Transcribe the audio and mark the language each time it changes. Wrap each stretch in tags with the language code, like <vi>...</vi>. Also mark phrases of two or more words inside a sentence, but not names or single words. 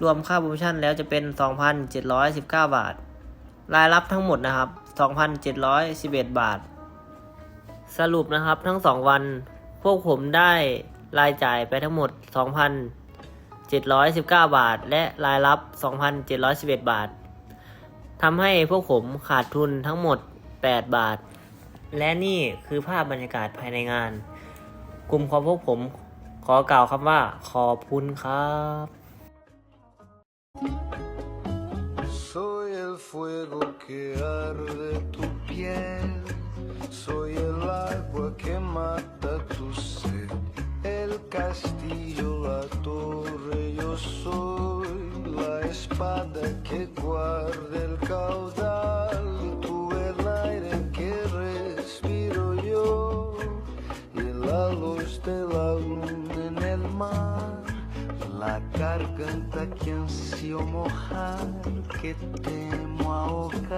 <th>วมค่าโปรโมชั่นแล้วจะเป็น 2,719 บาท รายรับทั้งหมดนะครับ 2,711 บาท สรุปนะครับทั้ง2 วันพวกผมได้รายจ่ายไปทั้งหมด 2,719 บาท และรายรับ 2,711 บาท ทำให้พวกผมขาดทุนทั้งหมด 8 บาท และนี่คือภาพบรรยากาศภายในงาน กลุ่มของพวกผมขอกล่าวคำว่าขอบคุณครับ</th> <es>Soy el fuego que arde tu piel, soy el agua que mata tu sed, el castillo, la torre, yo soy la espada que guarda el caudal, tú el aire que respiro yo y la luz de la luna en el mar.La garganta que ansío mojar, que temo ahogar.</es>